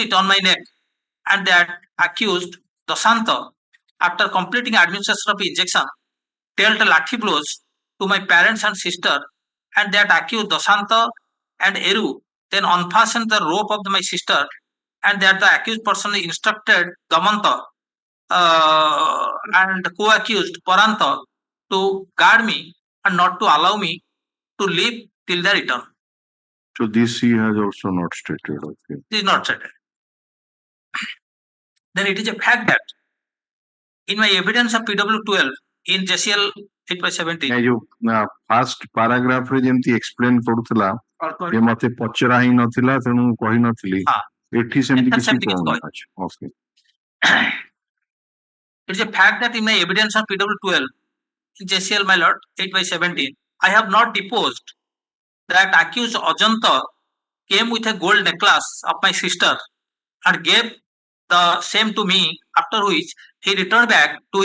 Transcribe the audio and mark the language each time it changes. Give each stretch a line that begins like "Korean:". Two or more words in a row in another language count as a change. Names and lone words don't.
English: it on my neck, and that accused Dasanta, after completing administration of injection, dealt lathi blows to my parents and sister, and that accused Dasanta and Eru then unfastened the rope of my sister, and that the accused person instructed Damanta and co-accused Paranta to guard me and not to allow me to leave till their return. So this he has also not stated. Okay. This is not stated. Then it is a fact that in my evidence of PW12 in JCL 8/17,
Odia: ଏ ଯୋଉ
English: first paragraph
Odia: ରେ ଯେମିତି ଏକ୍ସପ୍ଲେନ କରୁଥିଲା ଯେ ମତେ ପଚରା ହିଁ ନଥିଲା ତେଣୁ ମୁଁ କହିନଥିଲି ହଁ। ଏଠି ସେମିତି କିଛି ସେମିତି କିଛି କହୁନି। ଆଚ୍ଛା,
English: okay. it is a fact that in my evidence of PW12 in JCL, my lord, 8/17, I have not deposed that accused Ajanta came with a gold necklace of my sister and gave the same to me, after which he returned back to